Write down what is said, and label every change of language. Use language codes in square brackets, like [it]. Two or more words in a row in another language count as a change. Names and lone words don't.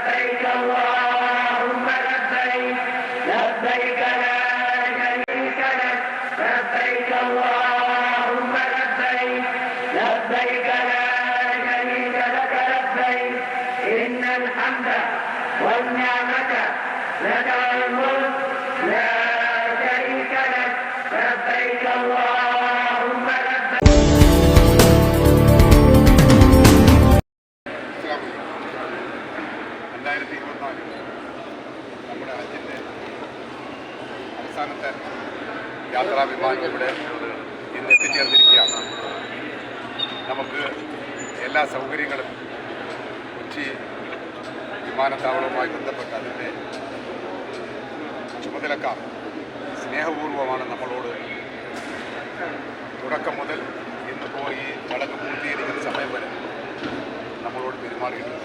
[ar] لبيك اللهم لبيك لبيك لا شريك لك لبيك اللهم لبيك لبيك لا شريك لك لبيك إن الحمد والنعمة لك والملك لا شريك لك لبيك اللهم لبيك. [ml] നമ്മുടെ ഹജ്ജിൻ്റെ അവസാനത്തെ യാത്രാ വിമാനം ഇവിടെ ഇന്ന് എത്തിച്ചേർന്നിരിക്കുകയാണ്. നമുക്ക് എല്ലാ സൗകര്യങ്ങളും കൊച്ചി വിമാനത്താവളവുമായി ബന്ധപ്പെട്ട് അതിൻ്റെ ചുമതലക്കാർ സ്നേഹപൂർവ്വമാണ് നമ്മളോട് തുടക്കം മുതൽ ഇന്നിപ്പോൾ ഈ ചടങ്ങ് പൂർത്തീകരിക്കുന്ന സമയം വരെ നമ്മളോട് പെരുമാറിയിട്ടുണ്ട്.